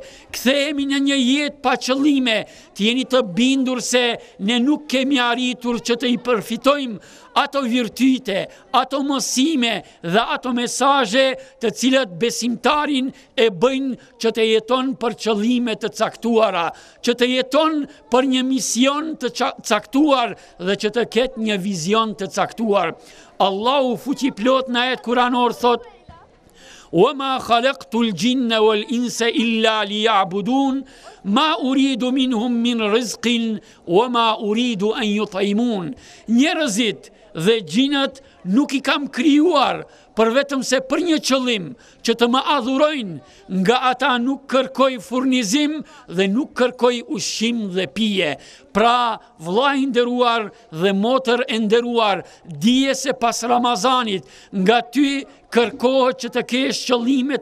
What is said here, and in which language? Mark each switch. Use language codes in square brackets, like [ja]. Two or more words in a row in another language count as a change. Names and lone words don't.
[sq] kthehemi në një jetë pa qëllime, të jeni të bindur se ne nuk kemi arritur që të i përfitojmë ato virtyte, ato mësime dhe ato mesazhe të cilat besimtarin e bëjnë që të jeton për qëllime të caktuara, që të jeton për një mision të caktuar dhe që të ketë një vizion të caktuar. Allahu fuqiplot në ajet kuranor thot: [ar] "وما خلقت الجن والإنس إلا ليعبدون ما أريد منهم من رزق وما أريد أن يطعمون." [sq] Njerëzit dhe gjinët nuk i kam krijuar për vetëm se për një qëllim, që të më adhurojnë, nga ata nuk kërkoj furnizim dhe nuk kërkoj ushqim dhe pije. Pra, vëlla i nderuar dhe motër e nderuar, dije se pas Ramazanit, nga ty kërkohet që të kesh qëllime